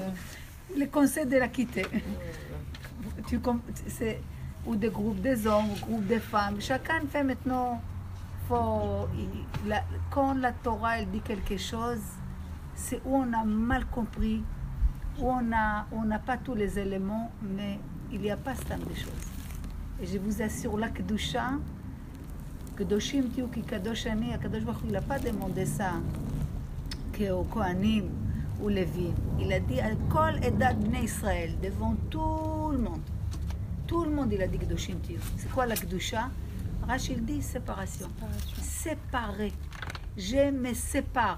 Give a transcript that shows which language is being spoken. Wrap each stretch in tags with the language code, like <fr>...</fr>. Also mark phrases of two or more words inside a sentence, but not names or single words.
<fr>Le conseil de la quitter. Ou des groupes des hommes, ou groupes des femmes. Chacun fait maintenant... Quand la Torah elle dit quelque chose, c'est où on a mal compris, où on n'a pas tous les éléments, mais il n'y a pas ce temps de choses. Et je vous assure, la Kedusha,</fr> <he>קדושים תהיו כי קדוש אני, הקדוש ברוך הוא,</he> <fr>il n'a pas demandé ça aux Kohanim ou Lévi. Il a dit à</fr> <he>כל עדת בני ישראל,</he> <fr>devant tout le monde. Tout le monde, il a dit</fr> <he>קדושים תהיו.</he> <fr>C'est quoi la Kedusha? Rachel dit séparation. Séparer. Je me sépare.</fr>